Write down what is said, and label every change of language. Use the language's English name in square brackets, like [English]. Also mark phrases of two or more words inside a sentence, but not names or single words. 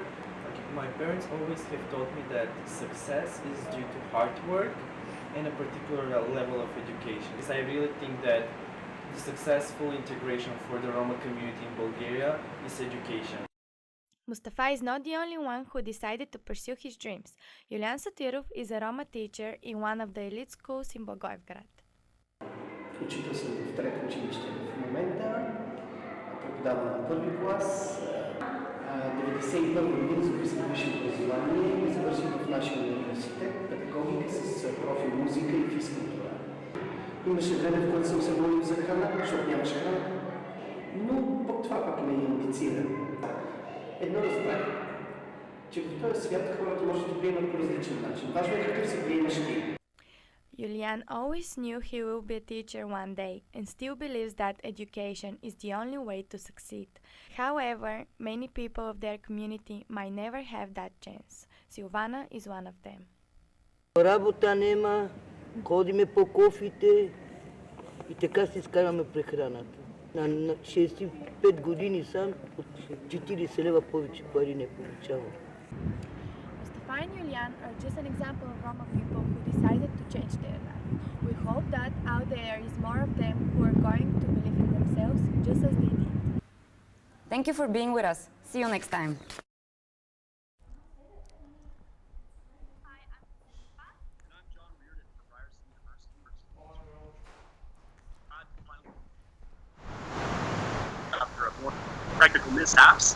[English] My parents always have taught me that success is due to hard work and a particular level of education. So I really think that the successful integration for the Roma community in Bulgaria is education. Mustafa is not the only one who decided to pursue his dreams. Yulian Satirov is a Roma teacher in one of the elite schools in Благоевград. [Bulgarian] Учител съм в трето училище в момента, преподавам на първи клас. 1991 година записах висше образование и завърших в нашия университет педагогика с профил музика и физкултура. Имаше време, в което съм се молил за храна, защото нямаше храна, но пък това пък ме амбицира. Едно разбрах, че в този свят хората може да приемат по различен начин. Важно е какъв се приемаш ти. [English] Yulian always knew he will be a teacher one day and still believes that education is the only way to succeed. However, many people of their community might never have that chance. Silvana is one of them. [Bulgarian] Работа нема, ходиме по кофите и така си скараме прехраната. На 65 години сам от 40 лева повече пари не получавам. [English] Mustafa and Yulian are just an example of Roma people who decided to change their life. We hope that out there is more of them who are going to believe in themselves just as they did. Thank you for being with us. See you next time. Practical mishaps.